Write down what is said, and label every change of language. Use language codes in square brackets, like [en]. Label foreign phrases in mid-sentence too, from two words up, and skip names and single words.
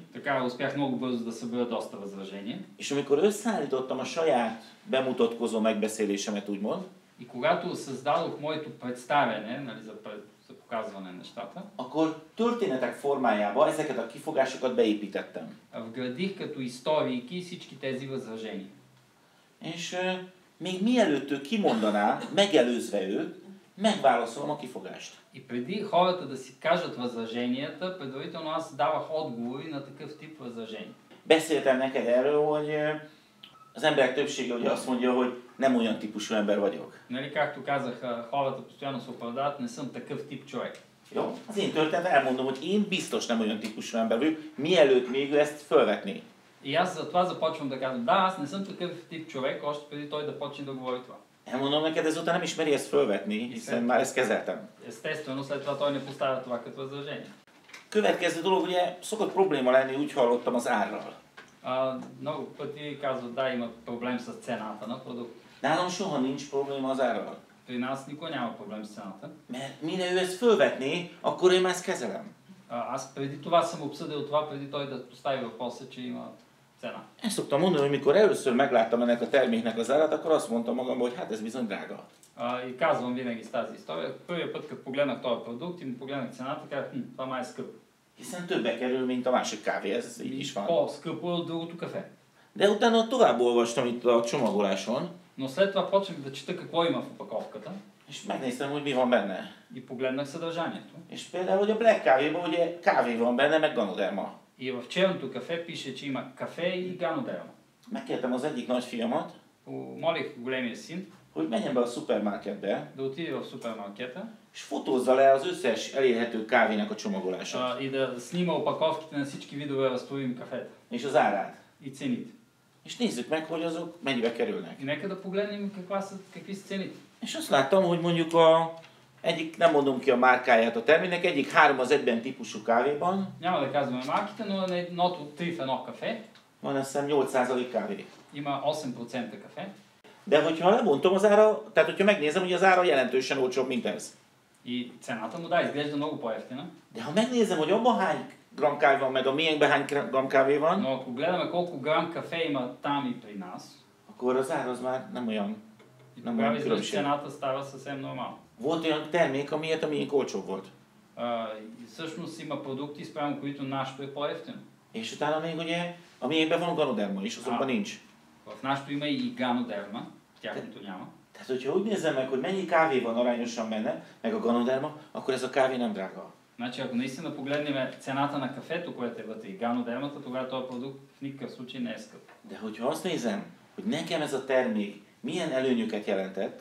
[bg] Така успях много бързо да събера доста възражения. [hu] És amikor összeállítottam a saját bemutatkozó megbeszélésemet, úgymond, [bg] И когато създадох моето представяне, нали, за показване на нещата, [hu] akkor történetek formájába ezeket a kifogásokat beépítettem. [bg] вградих като историйки всички тези възражения. [hu] És még mielőtt ő kimondaná, megelőzve őt, megválaszolom a kifogást. [bg] И преди хората да си кажат възраженията, предварително аз давах отговори на такъв тип възражения. [hu] Beszéltem neked erről, hogy az emberek többsége ugye azt mondja, hogy nem olyan típusú ember vagyok. [bg] Нали, както казах, хората постоянно се оправдават, не съм такъв тип човек. [hu] Jó? Az én történetem elmondom, hogy én biztos nem olyan típusú ember vagyok, mielőtt még ő ezt fölvetné. [bg] И аз затова започвам да казвам, да, аз не съм такъв тип човек, още преди той да почне да говори това. [hu] Elmondom neked, ezután nem is meri ezt fölvetni, hiszen már ezt kezeltem. [bg] Естествено, след това той не поставя това като възражение. [hu] Következő dolog, ugye szokott probléma lenni, úgy hallottam, az árral. [bg] Много пъти казват, да, има проблем с цената на продукт. [hu] Nálam soha nincs probléma az árral. [bg] При нас никой няма проблем с цената. [hu] Mert mire ő ezt fölvetné, akkor én már ezt kezelem. [bg] Аз преди това съм обсъдил това, преди той да постави въпроса, че има цена. [hu] Ezt szoktam mondani, hogy mikor először megláttam ennek a terméknek az árát, akkor azt mondtam magamban, hogy hát ez bizony drága. [bg] И казвам винаги с тази история. Първият път, като погледнах този продукт и му погледнах цената, казах, това май е скъпо. [hu] Hiszen többe kerül, mint a másik kávé, ez így is van. [bg] По-скъпо е от другото кафе. [hu] De utána tovább olvastam itt a csomagoláson, [bg] Но след това почнах да чета какво има в опаковката [hu] és megnéztem, hogy mi van benne. [bg] и погледнах съдържанието. [hu] És például, hogy a Black kávéban ugye kávé van benne, meg ganoderma. [bg] И в черното кафе пише, че има кафе и ганодерма. [hu] Megkértem az egyik nagyfiamat, [bg] Помолих големия син [hu] hogy menjen be a szupermarketbe, [bg] да отиде в супермаркета [hu] és fotózza le az összes elérhető kávénak a csomagolását. [bg] и да снима опаковките на всички видове разтворими кафета [hu] És az árát. [bg] и цените. [hu] És nézzük meg, hogy azok mennyibe kerülnek. [bg] И нека да погледнем какви са цените. [hu] És azt láttam, hogy mondjuk egyik, nem mondom ki a márkáját a terméknek, egyik 3:1 típusú kávéban [bg] Няма да казваме марките, но на едното 3 в едно кафе [hu] van azt hiszem 8% kávé. [bg] има 8% кафе. [hu] De hogyha lebontom az ára, tehát hogyha megnézem, hogy az ára jelentősen olcsóbb, mint ez. [bg] И цената му, да, изглежда много по-евтина. [hu] De ha megnézem, hogy abban hány gram kávé van, meg a miénkben hány gram kávé van, [bg] Но ако гледаме колко грам кафе има там и при нас, [hu] akkor az ár az már nem olyan, [bg] и [hu] nem [bg] тогава [hu] olyan [bg] изглежда [hu] különbség. [bg] цената става съвсем нормална. [hu] Volt olyan termék, amiért a miénk olcsóbb volt. [bg] И всъщност има продукти, спрямо които нашето е по-евтино. [hu] És utána még ugye a miénkben van ganoderma is, azonban nincs. [bg] В нашето има и ганодерма, в тяхното няма. [hu] Tehát, hogyha úgy nézem meg, hogy mennyi kávé van arányosan benne, meg a ganoderma, akkor ez a kávé nem drága. [bg] Значи, ако наистина погледнем цената на кафето, което е вътре и ганодермата, тогава този продукт в никакъв случай не е скъп. [hu] De hogyha azt nézem, hogy nekem ez a termék milyen előnyöket jelentett,